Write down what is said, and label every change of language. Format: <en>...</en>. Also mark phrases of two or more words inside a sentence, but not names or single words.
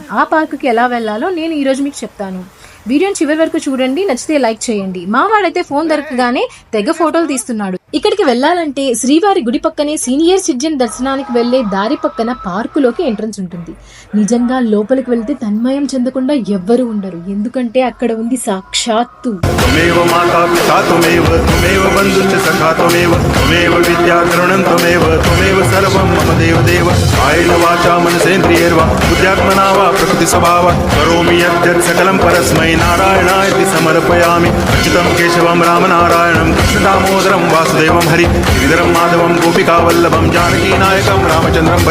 <te>ఆ పార్కుకి ఎలా వెళ్ళాలో నేను ఈరోజు మీకు చెప్తాను. వీడియోని చివరి వరకు చూడండి, నచ్చితే లైక్ చేయండి. మా వాడైతే ఫోన్ దొరకగానే తెగ ఫోటోలు తీస్తున్నాడు. ఇక్కడికి వెళ్ళాలంటే శ్రీవారి గుడి పక్కనే సీనియర్ సిటిజన్ దర్శనానికి వెళ్లే దారి పక్కన పార్కులోకి ఎంట్రన్స్ ఉంటుంది. నిజంగా లోపలికి వెళ్తే తన్మయం చెందకుండా ఎవ్వరు ఉండరు, ఎందుకంటే అక్కడ ఉంది సాక్షాత్తు</te> <sa>नारायणाय समर्पयामि अच्युतं केशवं रामनारायणं कृष्णदामोदरं वासुदेवं हरि गिरिधरं माधवं गोपिकावल्लभं जानकीनायकं रामचन्द्रं भजे.</sa>